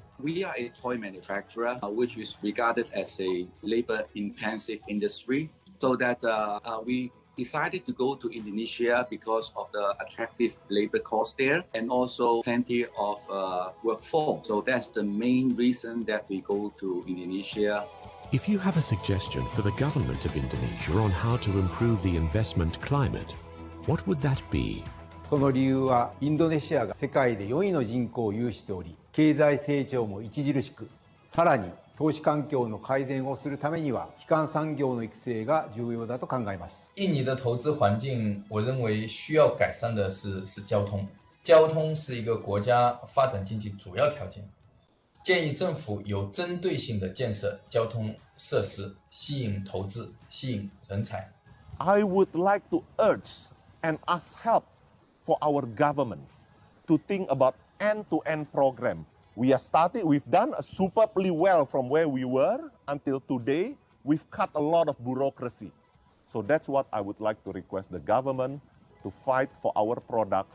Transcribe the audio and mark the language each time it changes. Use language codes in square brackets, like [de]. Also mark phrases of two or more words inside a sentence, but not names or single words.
[en] We are a toy manufacturer, which is regarded as a labor-intensive industry, so that we decided to go to Indonesia because of the attractive labor cost there and also plenty of workforce. So that's the main reason that we go to Indonesia. If you have a suggestion for the government of Indonesia on how to improve the investment climate, what would that be? [ja] その理由はインドネシアが世界で4位の人口を有しており、経済成長も著しく、さらに投資環境の改善をするためには基幹産業の育成が重要だと考えます。 [zh] 印尼的投资环境，我认为需要改善的是交通。交通是一个国家发展经济主要条件。建议政府有针对性的建设交通设施，吸引投资，吸引人才。 [en] I would like to urge and ask help for our government to think about end-to-end program. We've done superbly well from where we were until today. We've cut a lot of bureaucracy. So that's what I would like to request the government to fight for our products.